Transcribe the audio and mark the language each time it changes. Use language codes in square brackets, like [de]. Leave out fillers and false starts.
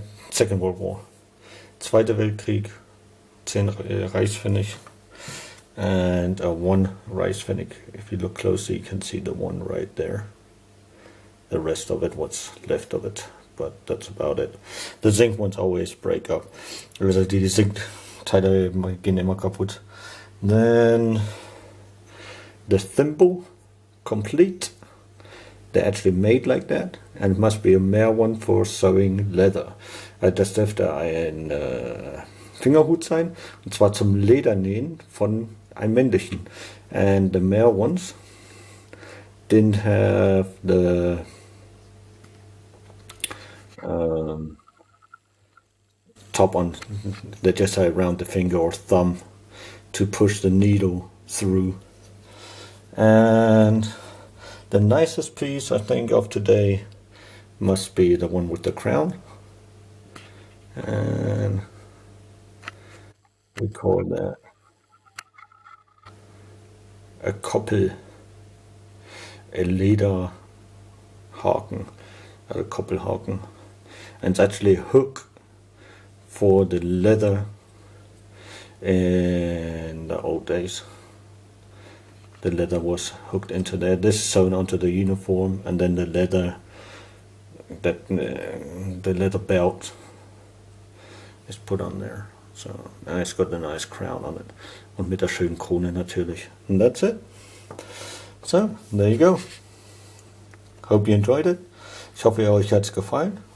[en] Second World War. [de] Zweiter Weltkrieg, [en] 10 Reichspfennig. And a 1 Reichspfennig. If you look closely, you can see the 1 right there. The rest of it, what's left of it, but that's about it. The zinc ones always break up. [de] Also die Zinkteile gehen immer kaputt. [en] Then the thimble, complete. They're actually made like that, and it must be a male one for sewing leather. [de] Das dürfte ein Fingerhut sein, und zwar zum Ledernähen von einem männlichen. [en] And the male ones didn't have the top on. They just had around the finger or thumb to push the needle through. And the nicest piece I think of today must be the one with the crown. And we call that a koppel, a leather haken, a koppelhaken, and it's actually a hook for the leather in the old days. The leather was hooked into there. This is sewn onto the uniform, and then the leather, the leather belt is put on there. So, and it's got a nice crown on it. [de] Und mit der schönen Krone natürlich. [en] And that's it. So, there you go. Hope you enjoyed it. [de] Ich hoffe, euch hat's gefallen.